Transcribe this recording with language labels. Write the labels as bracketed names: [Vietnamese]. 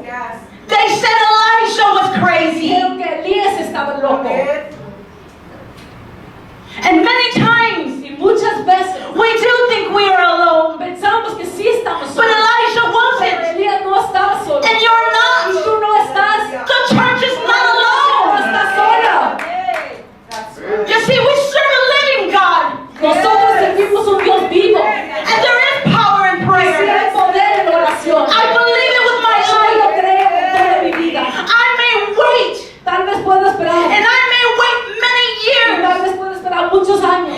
[English] They said Elijah was crazy. [Spanish] Dijeron que Elías estaba loco. [English] And many times [Spanish] Y muchas veces [English] we do think we are alone. [Spanish] pensamos que sí estamos [English] But [Spanish] solos. [English] Elijah [Spanish] Pero [English] wasn't. [Spanish] Elías no estaba solo. [English] And you're [Spanish] Y [English] not. [Spanish] tú no estás. [English] The church is not [Spanish] No [English] alone. [Spanish] estás sola. [English] You see, we serve a living God. [Spanish] Nosotros servimos un Dios vivo. [English] And there is power in [Spanish] Y sí [English] prayer. [Spanish] hay poder en la oración. [English] I believe it with my [Spanish] Yo lo [English] life. [Spanish] creo con toda mi vida. [English] I may wait. [Spanish] Tal vez pueda esperar. [English] And I may wait many [Spanish] Y [English] years. [Spanish] tal vez pueda esperar muchos años.